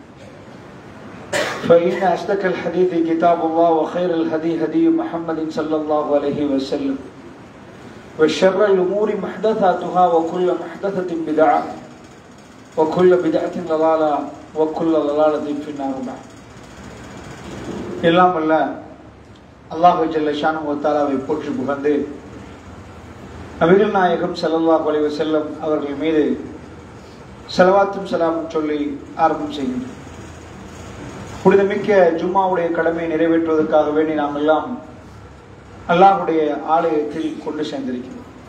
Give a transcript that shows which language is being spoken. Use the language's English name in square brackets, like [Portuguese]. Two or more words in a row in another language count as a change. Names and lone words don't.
[Arabic] فإن أصدق الحديث كتاب الله وخير الهدي هدي محمد صلى الله عليه وسلم وشر الأمور محدثاتها وكل محدثة بدعة وكل بدعة ضلالة وكل ضلالة في النار. [Tamil] எல்லாம் அல்ல [Arabic] الله جل شأنه [Tamil] வ தஆலாவை போற்றி புகழ்ந்து நபிகள் நாயகம் [Arabic] صلى الله عليه وسلم [Tamil] அவர்கள் மீது ஸலவாத்தும் ஸலாமும் சொல்லி ஆரம்பம் செய்கின்றோம். புனிதமிக்க ஜும்மாவுடைய கடமையை நிறைவேற்றுவதற்காக வேண்டி நாம் எல்லாம் அல்லாஹ்வுடைய ஆலயத்தில் கொண்டு சேர்ந்திருக்கிறோம்.